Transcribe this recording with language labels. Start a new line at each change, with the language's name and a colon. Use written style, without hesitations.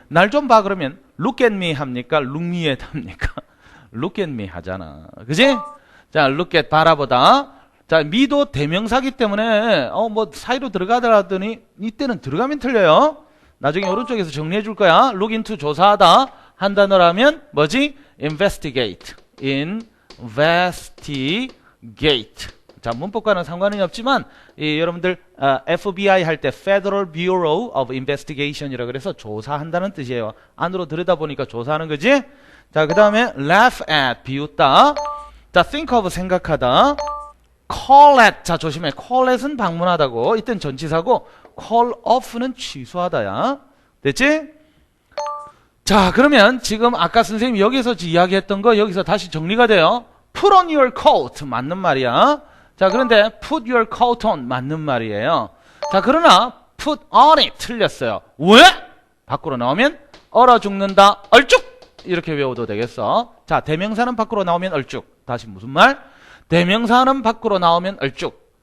Korean: 날 좀 봐 그러면
English: look at me
Korean: 합니까?
English: look me at
Korean: 합니까?
English: look at me
Korean: 하잖아. 그지? 자, look at 바라보다. 자, me도 대명사기 때문에 뭐 사이로 들어가더라더니 이때는 들어가면 틀려요. 나중에 오른쪽에서 정리해 줄 거야. look into 조사하다 한 단어라면 뭐지? investigate. investigate. 자, 문법과는 상관이 없지만 여러분들 FBI 할 때 Federal Bureau of Investigation이라 그래서 조사한다는 뜻이에요. 안으로 들여다보니까 조사하는 거지. 자, 그 다음에 laugh at 비웃다. 자, think of 생각하다. call at 자, 조심해. call at은 방문하다고. 이땐 전치사고 call off는 취소하다야. 됐지? 자, 그러면 지금 아까 선생님이 여기서 이야기했던 거 여기서 다시 정리가 돼요.
English: put on your coat
Korean: 맞는 말이야. 자, 그런데
English: put your coat on
Korean: 맞는 말이에요. 자, 그러나
English: put on it
Korean: 틀렸어요. 왜? 밖으로 나오면 얼어 죽는다. 얼쭉 이렇게 외워도 되겠어. 자, 대명사는 밖으로 나오면 얼쭉. 다시 무슨 말? 대명사는 밖으로 나오면 얼쭉.